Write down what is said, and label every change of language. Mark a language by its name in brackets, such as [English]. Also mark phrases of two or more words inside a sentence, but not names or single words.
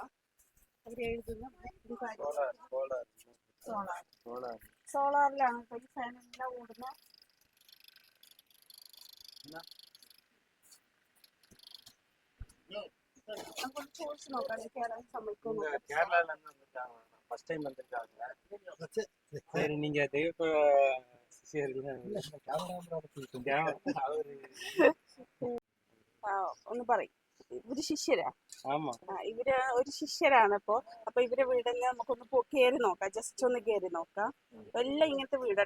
[Malayalam] അവർ എഴുതുന്ന സോളാറിലാണ് ഇപ്പോൾ ഈ ഫാനെല്ലാം ഓടുന്ന. നമുക്കൊന്ന് ചോദിച്ചു നോക്കാം കേരളം സമ്മതിക്കുന്നു. [English] first time [Tamil] வந்திருக்காங்க. சரி, நீங்க தெய்வ [Malayalam] ഒന്ന് പറയും. ഇവര് ശിഷ്യരാ? [Tamil] ஆமா, [Malayalam] ഇവര് ഒരു ശിഷ്യരാണ്. അപ്പൊ ഇവരെ വീടെല്ലാം നമുക്കൊന്ന് കയറി നോക്കാം. ജസ്റ്റ് ഒന്ന് കയറി നോക്കാം. എല്ലാം ഇങ്ങനത്തെ വീടാട്ടെ.